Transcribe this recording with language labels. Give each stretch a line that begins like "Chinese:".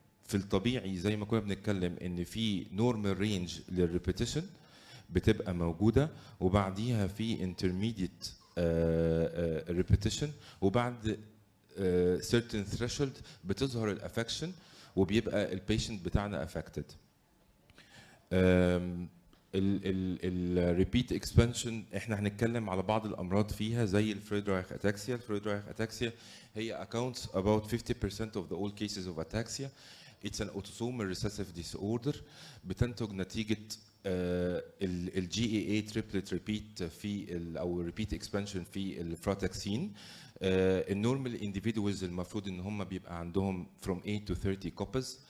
Arabic: في الطبيعي زي ما كنا بنتكلم ان في نورمال رينج للريبيتيشن بتبقى موجوده، وبعديها في
English: intermediate repetition،
Arabic: وبعد
English: certain threshold
Arabic: بتظهر الافكشن وبيبقى البيشنت بتاعنا affected. الريبيت اكسبانشن احنا هنتكلم على بعض الامراض فيها زي الفريدرايخ اتاكسيا.
English: الفريدرايخ اتاكسيا هي accounts about 50% of the all cases of ataxia. It's an autosomal recessive disorder
Arabic: بتنتج نتيجة ال
English: GAA triplet repeat
Arabic: في او
English: repeat expansion
Arabic: في الفراتاكسين. النورمال individuals المفروض ان هم بيبقى عندهم
English: from 8 to 30 copies.